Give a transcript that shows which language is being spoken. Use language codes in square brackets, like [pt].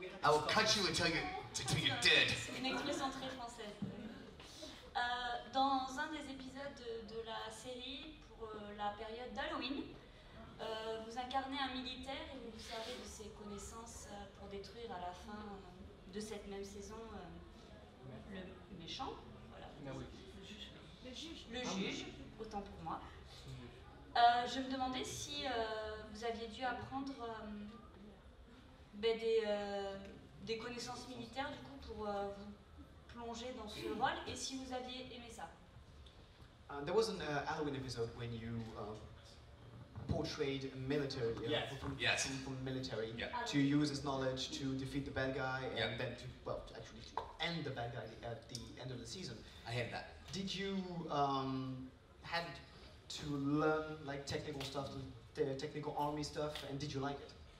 [en] I will cut you until you're dead. [fr] C'est une expression très française. Dans un des épisodes de la série pour la période d'Halloween, vous incarnez un militaire et vous vous servez de ses connaissances pour détruire à la fin de cette même saison le méchant, voilà. Le juge, autant pour moi. Je me demandais si vous aviez dû apprendre des connaissances militaires du coup pour vous plonger dans ce rôle et si vous aviez aimé ça. [en] There was an Halloween episode when you portrayed a military from military to use his knowledge to defeat the bad guy and then to end the bad guy at the end of the season. I hate that. Did you had to learn like technical stuff, the technical army stuff, and did you like it?